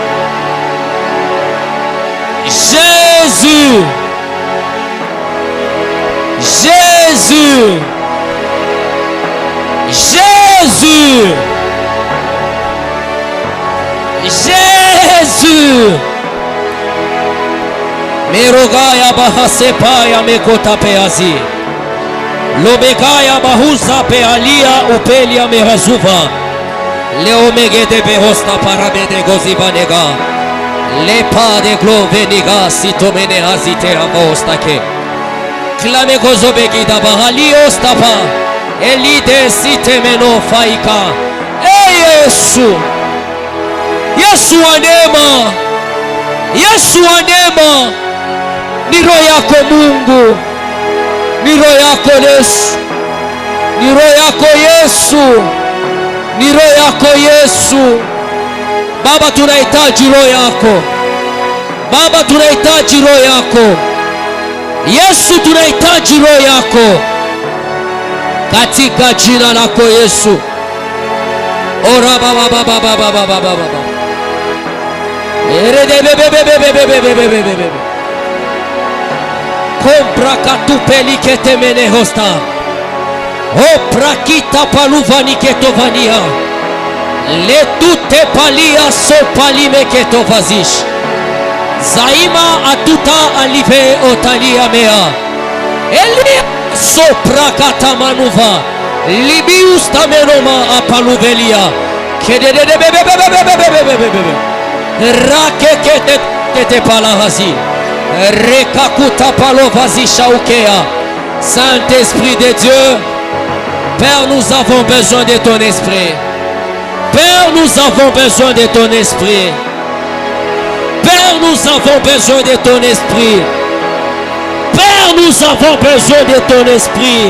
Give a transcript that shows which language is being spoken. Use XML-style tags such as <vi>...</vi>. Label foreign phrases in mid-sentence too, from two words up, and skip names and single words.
<fr>Jésus. Jésus. Jésus. Jésus. Merogaya bahasepa ya mekota peazi. Lobekaya bahuza pealia upelia mehazuva. Leomege de behosta parabede gozibanega. Lepa de gloveniga sitomene hazite avostake. Klame gozobegi da bahalio stapa. Elide sitemeno faika.</fr> <sw>Yesu. Yesu wa neema. Yesu wa neema. Ni roho yako Mungu. Ni roho yako Yesu. Ni roho yako Yesu. Ni roho yako Yesu. Baba tunahitaji roho yako. Baba tunahitaji roho yako. Yesu tunahitaji roho yako. Katika jina lako Yesu. Ora baba baba baba baba baba. Erede bebe bebe bebe bebe bebe bebe. Compra katupeli ketemene hosta. O prakita paluvani ketovania. Le tutte palia so palime ketovazish. Zaima atuta alive otalia mea. Elia so prakata manuva. Libius tamenoma apaluvelia. Kedede bebe bebe bebe bebe bebe. Rakeke te palahazi. Rekakuta palovazi shaukea.</sw> <fr>Saint-Esprit de Dieu, Père, nous avons besoin de ton esprit. Père, nous avons besoin de ton esprit. Père, nous avons besoin de ton esprit. Père, nous avons besoin de ton esprit.</fr>